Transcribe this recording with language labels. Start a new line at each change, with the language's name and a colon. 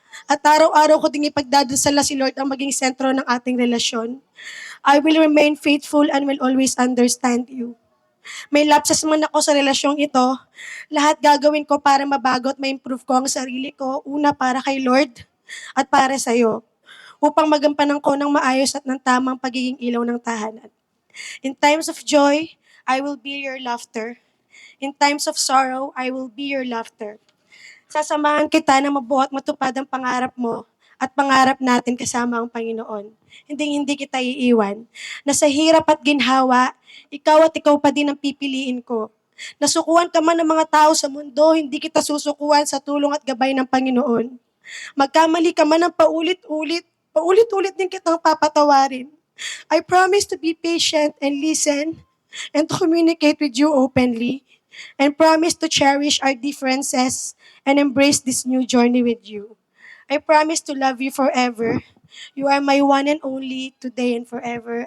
Filipino: At araw-araw ko ding ipagdadasal na si Lord ang maging sentro ng ating relasyon.
English: I will remain faithful and will always understand you.
Filipino: May lapses man ako sa relasyong ito, lahat gagawin ko para mabago at ma-improve ko ang sarili ko, una para kay Lord at para sa'yo, upang magampanan ko ng maayos at ng tamang pagiging ilaw ng tahanan.
English: In times of joy, I will be your laughter. In times of sorrow, I will be your laughter.
Filipino: Sasamahan kita na mabuo at matupad ang pangarap mo at pangarap natin kasama ang Panginoon. Hindi kita iiwan. Na sa hirap at ginhawa, ikaw pa din ang pipiliin ko. Nasukuan ka man ng mga tao sa mundo, hindi kita susukuan sa tulong at gabay ng Panginoon. Magkamali ka man ng paulit-ulit din kitang papatawarin.
English: I promise to be patient and listen and to communicate with you openly and promise to cherish our differences and embrace this new journey with you. I promise to love you forever. You are my one and only today and forever.